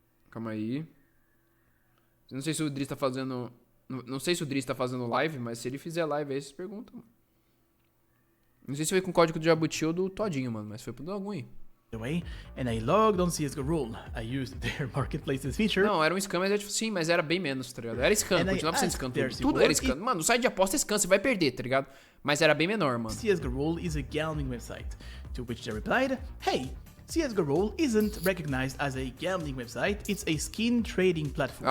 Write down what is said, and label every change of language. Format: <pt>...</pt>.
<pt>Calma aí. Não sei se o Driz tá fazendo... Não sei se o Driz tá fazendo live, mas se ele fizer live aí, vocês perguntam, mano. Não sei se foi com o código do Jabuti ou do Todinho, mano, mas foi pro algum aí.</pt> <en>And I logged on CSGO Role. I used their marketplaces feature.</en> <pt>Não, era um scam, mas sim, mas era bem menos, tá ligado? Era scam, continuava sendo scam. Tudo era scam. Mano, o site de aposta é scam, você vai perder, tá ligado? Mas era bem menor, mano.</pt> <en>CSGO Role is a gambling website. To which they replied, hey, CSGO Role isn't recognized as a gambling website, it's a skin trading platform.</en>